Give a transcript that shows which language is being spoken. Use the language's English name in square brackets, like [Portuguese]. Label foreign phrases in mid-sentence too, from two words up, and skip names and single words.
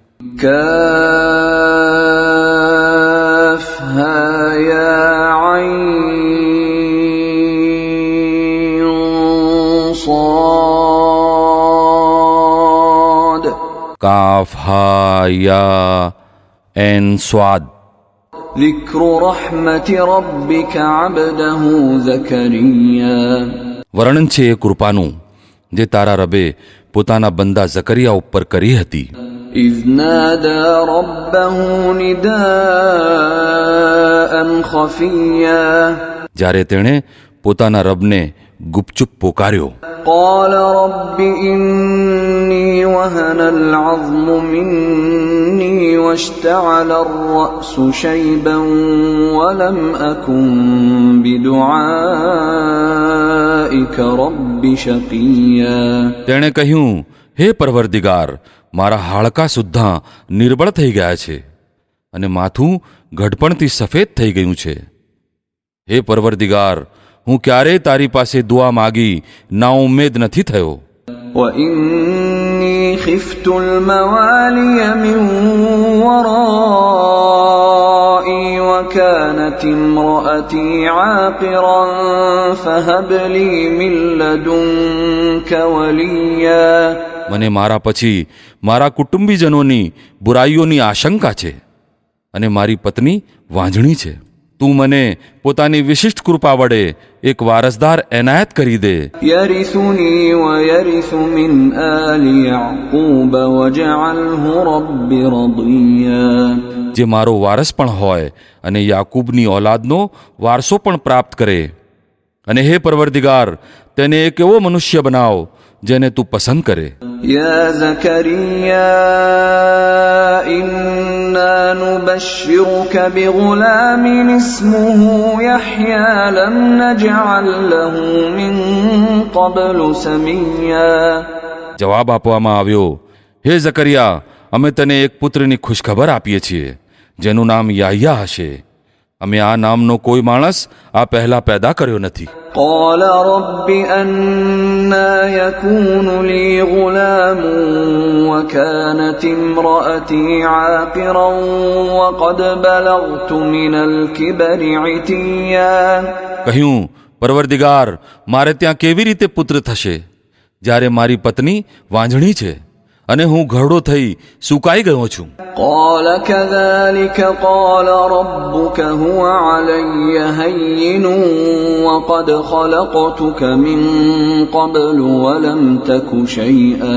[Arabic] كاف ها يا عين صاد. كاف ها يا عين صاد. ذِكْرُ رَحْمَةِ رَبِّكَ عَبْدَهُ زَكَرِيَّا. [Gujarati] વર્ણન છે એ કૃપાનું જે તારા રબે પોતાના બંદા ઝકરિયા ઉપર કરી હતી. [Arabic] إِذْ نَادَى رَبَّهُ نِدَاءً خَفِيًّا. [Gujarati] જ્યારે તેણે પોતાના રબને ગુપચુપ પોકાર્યો. [Arabic] قَالَ رَبِّ إِنِّي وَهَنَ الْعَظْمُ مِنِّي وَاشْتَعَلَ الرَّأْسُ شَيْبًا وَلَمْ أَكُنْ بِدُعَائِكَ رَبِّ شَقِيًّا. [Gujarati] તેણે કહ્યું, હે પરવરદિગાર, મારા હાડકાં સુદ્ધા નિર્બળ થઈ ગયા છે અને માથું ઘડપણથી સફેદ થઈ ગયું છે. હે પરવરદિગાર, હું ક્યારેય તારી પાસે દુઆ માગી નાઉમ્મેદ નથી થયો. [Arabic] وَإِنِّي خِفْتُ الْمَوَالِيَ مِنْ وَرَائِي وَكَانَتِ امْرَأَتِي عَاقِرًا فَهَبْ لِي مِنْ لَدُنْكَ وَلِيًّا. [Gujarati] મને મારા પછી મારા કુટુંબીજનોની બુરાઈઓની આશંકા છે અને મારી પત્ની વાંઝણી છે. તું મને પોતાની વિશિષ્ટ કૃપા વડે એક વારસદાર એનાયત કરી દે. [Arabic] يَرِثُنِي وَيَرِثُ مِنْ آلِ يَعْقُوبَ وَاجْعَلْهُ رَبِّ رَضِيًّا. [Gujarati] જે મારો વારસ પણ હોય અને યાકૂબની ઓલાદનો વારસો પણ પ્રાપ્ત કરે. અને હે પરવરદિગાર, તેને એક એવો મનુષ્ય બનાવ જેને તું પસંદ કરે. [Arabic] يَا زَكَرِيَّا إِنَّا نُبَشِّرُكَ بِغُلَامٍ اسْمُهُ يَحْيَى لَمْ نَجْعَلْ لَهُ مِنْ قَبْلُ سَمِيًّا. [Gujarati] જવાબ આપવામાં આવ્યો, હે ઝકરિયા, અમે તને એક પુત્રની ખુશખબર આપીએ છીએ જેનું નામ યાહ્યા હશે. અમે આ નામનો કોઈ માણસ આ પહેલા પેદા કર્યો નથી. [Arabic] قَالَ رَبِّ أَنَّى يَكُونُ لِي غُلَامٌ وَكَانَتِ امْرَأَتِي عَاقِرًا وَقَدْ بَلَغْتُ مِنَ الْكِبَرِ عِتِيًّا. [Gujarati] કહ્યું, પરવરદિગાર, મારે ત્યાં કેવી રીતે પુત્ર થશે જ્યારે મારી પત્ની વાંઝણી છે અને હું ઘરડો થઈ સુકાઈ ગયો છું. [Arabic] قَالَ كَذَلِكَ قَالَ رَبُّكَ هُوَ عَلَيَّ هَيِّنٌ وَقَدْ خَلَقْتُكَ مِنْ قَبْلُ وَلَمْ تَكُ شَيْئًا.